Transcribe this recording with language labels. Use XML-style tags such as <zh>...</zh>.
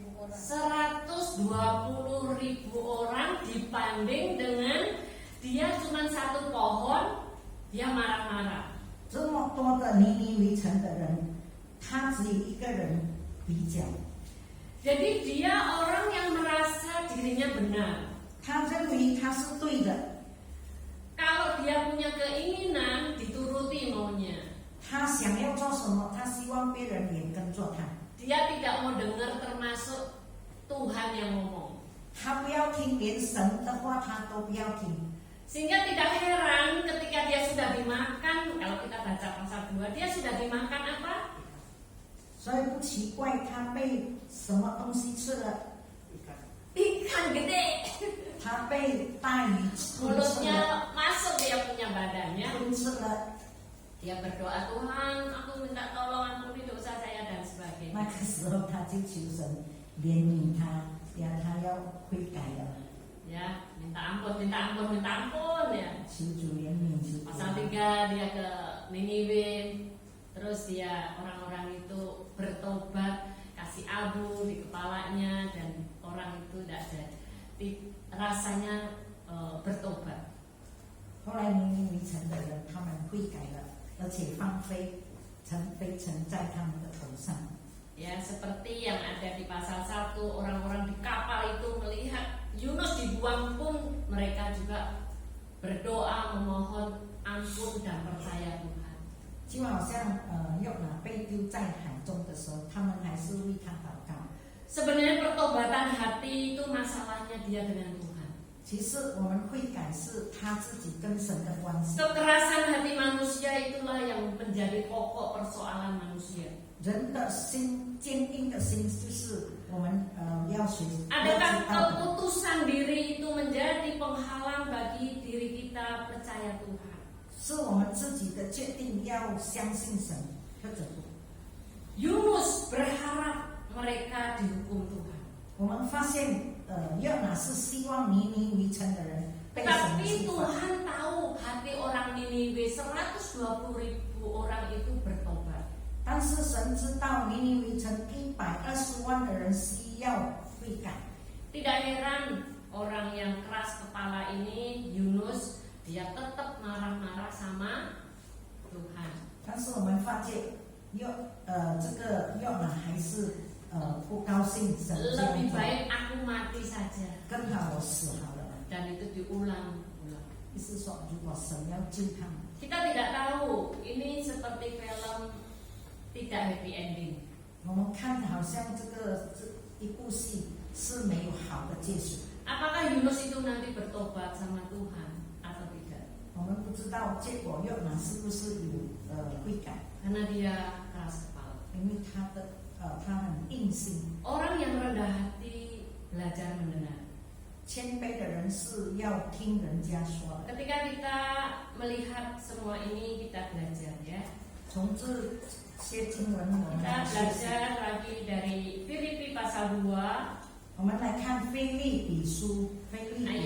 <id>120.000 orang dibanding dengan dia cuma satu pohon, dia marah-marah.</id> <zh>这么多的尼尼微城的人，他只有一个人比较，</zh> <id>Jadi dia orang yang merasa dirinya benar.</id> <zh>他认为他是对的，</zh> <id>Kalau dia punya keinginan dituruti maunya.</id> <zh>他想要做什么，他希望别人也跟着他，</zh> <id>Dia tidak mau dengar termasuk Tuhan yang ngomong.</id> <zh>他不要听连神的话，他都不要听。</zh> <id>Sehingga tidak heran ketika dia sudah dimakan, kalau kita baca pasal 2, dia sudah dimakan apa?</id> <zh>所以不奇怪他被什么东西吃了，</zh> <id>Ikan gede.</id> <zh>他被大鱼吞吃了，</zh> <id>Mulutnya masuk dia punya badannya.</id> <zh>吞吃了。</zh> <id>Dia berdoa, Tuhan, aku minta tolong ampuni dosa saya dan sebagainya.</id> <zh>那个时候他就求神怜悯他，呀，他要悔改了，</zh> <id>Ya, minta ampun, minta ampun, minta ampun ya.</id> <zh>求主怜悯，求主。</zh> <id>Pasal 3 dia ke Niniwe, terus dia orang-orang itu bertobat, kasih abu di kepalanya dan orang itu tidak ada rasanya bertobat.</id> <zh>后来尼尼微城的人，他们悔改了，而且放飞灰尘在他们的头上。</zh> <id>Ya, seperti yang ada di pasal 1, orang-orang di kapal itu melihat Yunus dibuang pun mereka juga berdoa memohon ampun dan percaya Tuhan.</id> <zh>就好像约拿被丢在海中的时候，他们还是为他祷告。</zh> <id>Sebenarnya pertobatan hati itu masalahnya dia dengan Tuhan.</id> <zh>其实我们悔改是他自己跟神的关系。</zh> <id>Kekerasan hati manusia itulah yang menjadi pokok persoalan manusia.</id> <zh>人的心坚定的心，就是我们要学习。</zh> <id>Adakah keputusan diri itu menjadi penghalang bagi diri kita percaya Tuhan?</id> <zh>是我们自己的决定，要相信神，或者不。</zh> <id>Yunus berharap mereka dihukum Tuhan.</id> <zh>我们发现，约拿是希望尼尼微城的人被神</zh> <id>Tapi</id> <zh>处罚，</zh> <id>Tuhan tahu hati orang Niniwe 120.000 orang itu bertobat.</id> <zh>但是神知道尼尼微城120万的人需要悔改。</zh> <id>Tidak heran orang yang keras kepala ini Yunus dia tetap marah-marah sama Tuhan.</id> <zh>但是我们发现，这个约拿还是不高兴神这样</zh> <id>Lebih</id> <zh>做，</zh> <id>baik aku mati saja.</id> <zh>更好我死好了。</zh> <id>Dan itu diulang-ulang.</id> <zh>意思说，如果神要救他们，</zh> <id>Kita tidak tahu ini seperti film tidak</id> <en>happy ending.</en> <zh>我们看好像这一部戏是没有好的结束。</zh> <id>Apakah Yunus itu nanti bertobat sama Tuhan atau tidak?</id> <zh>我们不知道结果约拿是不是有悔改，</zh> <id>Karena dia keras kepala.</id> <zh>因为他很硬心。</zh> <id>Orang yang rendah hati belajar mendengar.</id> <zh>谦卑的人是要听人家说的。</zh> <id>Ketika kita melihat semua ini kita belajar ya.</id> <zh>从这些经文我们</zh> <id>Kita</id> <zh>来学习，</zh> <id>belajar lagi dari Filipi pasal 2</id> <zh>我们来看腓立比书，腓立比</zh>